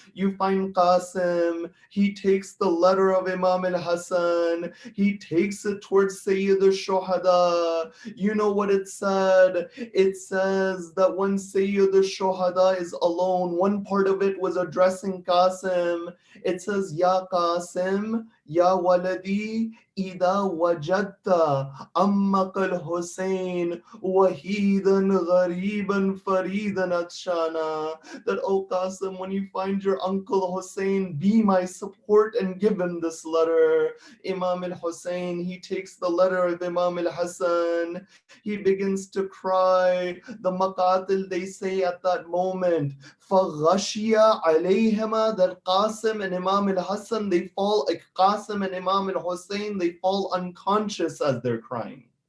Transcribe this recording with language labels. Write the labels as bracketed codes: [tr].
[en] You find Qasim, he takes the letter of Imam al-Hasan, he takes it towards Sayyid al-Shuhada. You know what it said? It says that when Sayyid al-Shuhada is alone, one part of it was addressing Qasim. It says, [ar] "Ya Qasim, Ya waladi, إذا وجدت عمك الحسين وحيدا غريبا فريدا عطشانا." [en] That, "Oh Qasim, when you find your uncle Hussein, be my support and give him this letter." Imam al-Hussein, he takes the letter of Imam al-Hassan, he begins to cry. The Maqatil, they say at that moment, [ar] فَغَشِيَ عَلَيْهِمَا, [en] that Qasim and Imam al-Hassan, they fall, like Qasim and Imam al-Hussein, they fall unconscious as they're crying.